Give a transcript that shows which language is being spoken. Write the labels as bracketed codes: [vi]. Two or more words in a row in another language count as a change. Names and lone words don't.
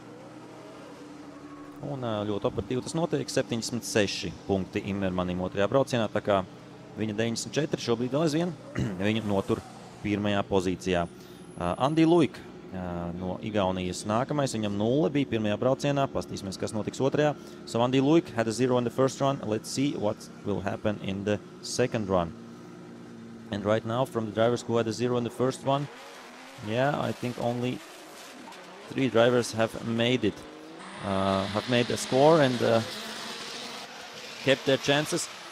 [lv] Un ļoti operatīvi tas notiek. 76 punkti Imermanim otrajā braucienā, tā kā viņa 94 šobrīd vēl aizvien. Viņu notur pirmajā pozīcijā. Andi Luik no Igaunijas nākamais. Viņam 0 bija pirmajā braucienā. Pastīsimies, kas notiks otrajā. [en] So Andi Luik had a 0 in the first run. Let's see what will happen in the second run. And right now, from the drivers who had a 0 in the first one, yeah, I think only 3 drivers have made it, have made a score and kept their chances.